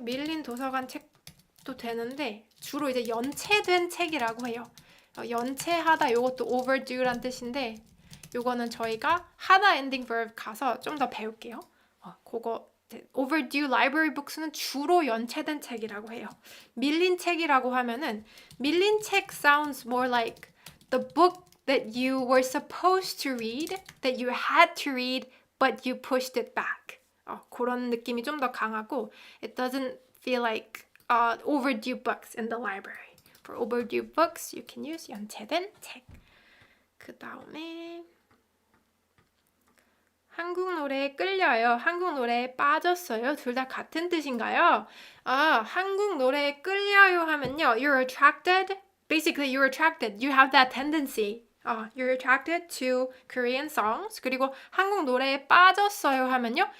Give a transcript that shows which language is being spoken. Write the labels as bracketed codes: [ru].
[ko] 밀린 도서관 책도 되는데 주로 이제 연체된 책이라고 해요. 연체하다 요것도 overdue란 뜻인데 요거는 저희가 하다 엔딩 verb 가서 좀 더 배울게요. 그거 [en] overdue library books [ko] 는 주로 연체된 책이라고 해요. 밀린 책이라고 하면은 [en] 밀린 책 sounds more like the book that you were supposed to read, that you had to read, but you pushed it back. [ko] 그런 느낌이 좀 더 강하고 [en] it doesn't feel like overdue books in the library. For overdue books, you can use 연체된 책. [ko] 그 다음에 한국 노래에 끌려요. 한국 노래에 빠졌어요. 둘 다 같은 뜻인가요? 한국 노래에 끌려요 하면요. [en] You're attracted. Basically, you're attracted. You have that tendency. You're attracted to Korean songs. [ko] 그리고 한국 노래에 빠졌어요 하면요.